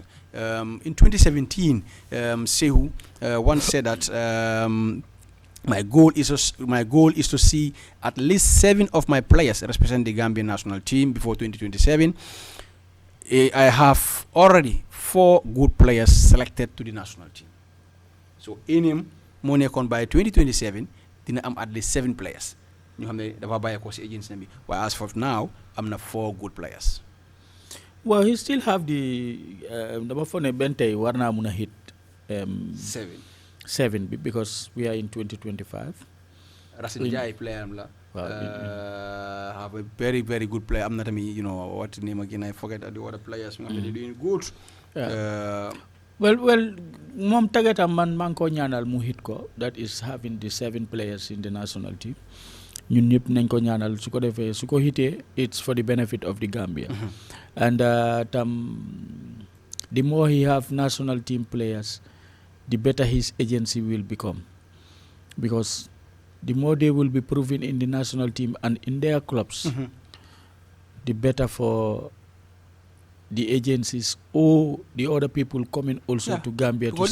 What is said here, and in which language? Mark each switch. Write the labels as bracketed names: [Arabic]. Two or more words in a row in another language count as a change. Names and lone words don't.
[English] In 2017, Sehu once said that my goal is to see at least 7 of my players represent the Gambian national team before 2027. I have already 4 good players selected to the national team. So in him, by 2027, [Wolof] dina am [English] at least 7 players. [Wolof] ñu xam ne dafa bàyyi ko si agency bi. [English] While as of now, [Wolof] am na [English] 4 good players. Well, he still have the [Wolof] dama foog ne benn tey war naa mun a [English] hit 7 because we are in 2025. [Wolof] Racine Jai player am la. [English] Have a very, very good player. I'm not what name again? I forget the other players. They're doing good. [Wolof] Well, mom tagata man ko ñaanal mu hit ko. [English] That is having the 7 players in the national team. [Wolof] Ñun ñëpp nañ ko ñaanal su ko defee su ko hitee [English] it's for the benefit of the Gambia. And the more he have national team players, the better his agency will become, because the more they will be proven in the national team and in their clubs, the better for the agencies or the other people coming also to Gambia to say,